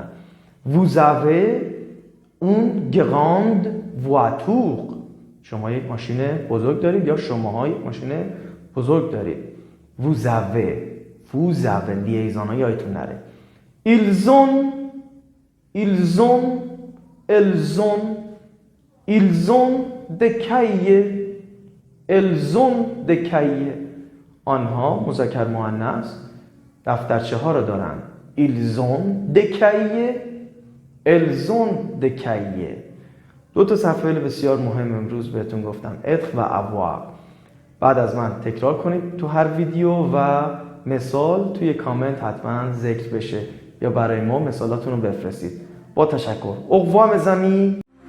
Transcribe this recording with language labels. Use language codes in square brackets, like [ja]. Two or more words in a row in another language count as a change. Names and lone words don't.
[fr] vous avez une grande voiture، [fa] شما یک ماشین بزرگ دارید یا شماها یک ماشین بزرگ دارید. [fr] vous avez [fa] لیزان ها یادتون نره. [fr] ils ont elles ont des cahiers، elles ont des cahiers. [fa] آنها مذکر مؤنث دفترچه ها را دارند. [fr] ils ont des cahiers، elles ont des cahiers. [fa] دو تا صفحه بسیار مهم امروز بهتون گفتم، être و avoir. بعد از من تکرار کنید تو هر ویدیو و مثال توی کامنت حتما ذکر بشه یا برای ما مثالاتون رو بفرستید. با تشکر. [fr] au revoir mes amis.